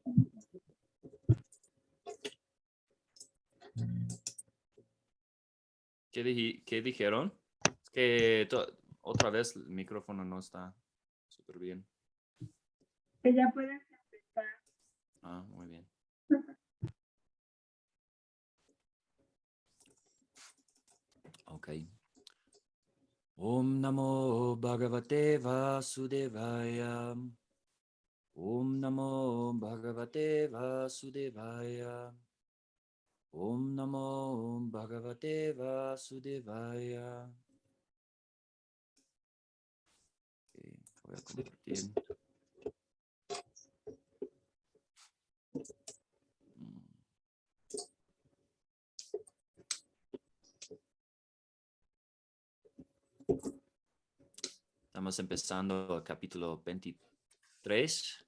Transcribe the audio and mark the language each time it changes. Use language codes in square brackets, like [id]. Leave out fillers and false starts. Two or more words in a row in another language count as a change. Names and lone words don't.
[es] ¿Qué dijeron? Es que otra vez el micrófono no está súper bien. que ya puedes empezar. Ah, muy bien. Ok. [sa] Om Namo Bhagavate Vasudevaya. Om Namo Bhagavate Vasudevaya. Om Namo Bhagavate Vasudevaya. [es] Okay, voy a compartir. Estamos empezando el capítulo 23.